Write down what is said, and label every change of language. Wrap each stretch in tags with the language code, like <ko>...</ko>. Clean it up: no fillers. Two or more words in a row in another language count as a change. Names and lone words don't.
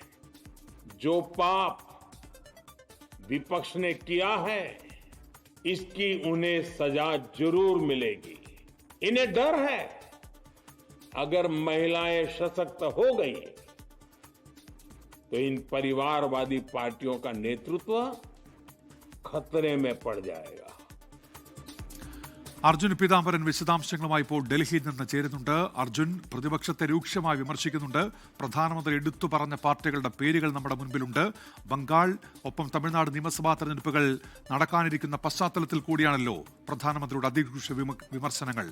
<hi>जो पाप विपक्ष ने किया है इसकी उन्हें सजा जरूर मिलेगी. इन्हें डर है अगर महिलाएं सशक्त हो गई तो इन परिवारवादी पार्टियों का नेतृत्व खतरे में पड़ जाएगा.</hi> <ml>അർജുൻ പീതാംബരൻ വിശദാംശങ്ങളുമായി ഇപ്പോൾ ഡൽഹിയിൽ നിന്ന് ചേരുന്നുണ്ട്. അർജുൻ, പ്രതിപക്ഷത്തെ രൂക്ഷമായി വിമർശിക്കുന്നുണ്ട്. പ്രധാനമന്ത്രി എടുത്തു പറഞ്ഞ പാർട്ടികളുടെ പേരുകൾ നമ്മുടെ മുൻപിലുണ്ട്. ബംഗാൾ ഒപ്പം തമിഴ്നാട് നിയമസഭാ തെരഞ്ഞെടുപ്പുകൾ നടക്കാനിരിക്കുന്ന പശ്ചാത്തലത്തിൽ കൂടിയാണല്ലോ പ്രധാനമന്ത്രിയുടെ അതിരൂക്ഷ വിമർശനങ്ങൾ.</ml>